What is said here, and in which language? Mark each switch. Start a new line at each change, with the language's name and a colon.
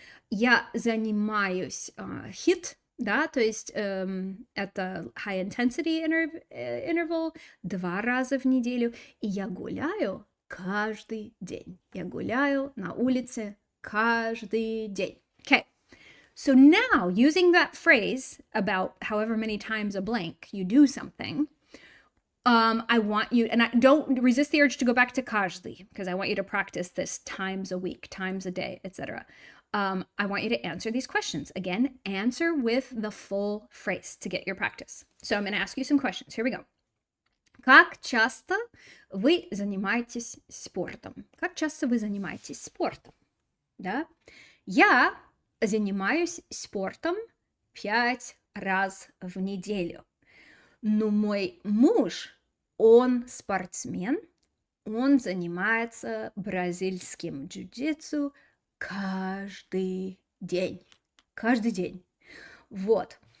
Russian: Я занимаюсь HIIT, да, то есть это
English: high intensity interval
Russian: 2 раза в неделю. И я гуляю каждый день. Я гуляю на улице каждый день.
English: Okay. So now, using that phrase about however many times a blank you do something, I want you, and don't resist the urge to go back to каждый, because I want you to practice this times a week, times a day, etc. I want you to answer these questions. Again, answer with the full phrase to get your practice. So I'm going to ask you some questions. Here we go.
Russian: Как часто вы занимаетесь спортом? Как часто вы занимаетесь спортом? Да? Я занимаюсь спортом 5 раз в неделю. Но мой муж, он спортсмен, он занимается бразильским джиу-джитсу каждый день. Каждый день. Вот.